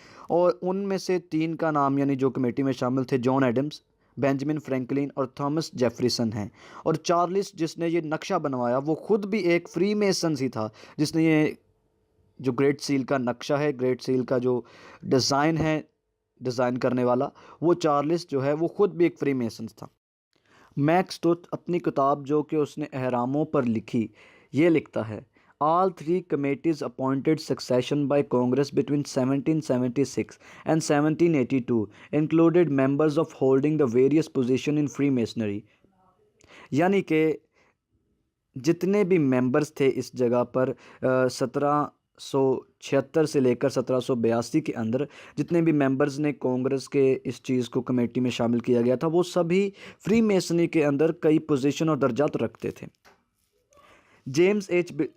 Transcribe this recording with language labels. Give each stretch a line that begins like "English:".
Hindi: और उनमें से 3 का नाम यानी जो कमेटी में शामिल थे, जॉन एडम्स, बेंजामिन फ्रैंकलिन और थॉमस जेफरसन हैं। और चार्ल्स जिसने ये नक्शा बनवाया वो ख़ुद भी एक फ्री मेसन ही था, जिसने ये जो ग्रेट सील का नक्शा है, ग्रेट सील का जो डिज़ाइन है, डिज़ाइन करने वाला वो चार्ल्स जो है वो ख़ुद भी एक फ्री मेसन था। मैक्स टूथ अपनी किताब जो कि उसने अहरामों पर लिखी, ये लिखता है,
English: All three committees appointed succession by Congress between 1776 and 1782 included members of holding the various position in Freemasonry।
Hindi: यानी कि जितने भी मेंबर्स थे इस जगह पर 1776 से लेकर 1782 के अंदर जितने भी मेंबर्स ने कांग्रेस के इस चीज़ को कमेटी में शामिल किया गया था, वो सभी फ्री मेसनी के अंदर कई पोजीशन और दर्जात रखते थे। James H